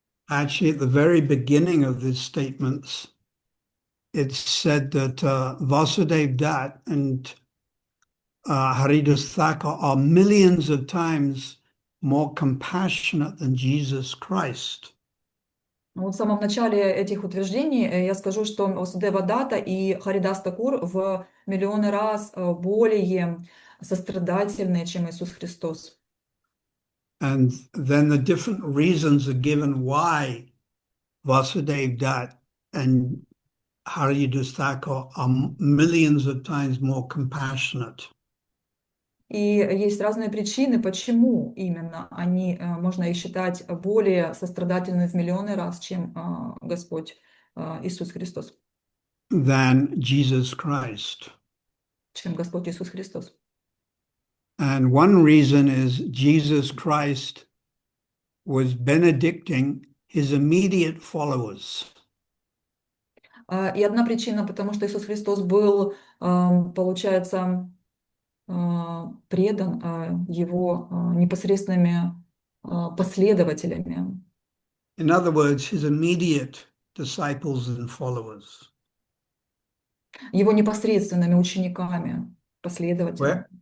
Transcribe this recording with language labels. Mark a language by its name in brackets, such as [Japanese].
[English] actually at the very beginning of these statements, it's said that Vasudev Dutt and Haridas Thakur are millions of times more compassionate than Jesus Christ. [Russian] вот в самом начале этих утверждений я скажу, что Васудева Датта и Харидас Такур в миллионы раз более сострадательные, чем Иисус Христос. [English] And then the different reasons are given why Vasudev Dutt and Haridas Thakur are millions of times more compassionate. [Russian] И есть разные причины, почему именно они, можно их считать, более сострадательными в миллионы раз, чем Господь Иисус Христос. [English] Than Jesus Christ. [Russian] Чем Господь Иисус Христос. [English] And one reason is Jesus Christ was benedicting his immediate followers. [Russian] И одна причина, потому что Иисус Христос был, получается, предан его непосредственными последователями. [English] In other words, his immediate disciples and followers. [Russian] Его непосредственными учениками, последователями.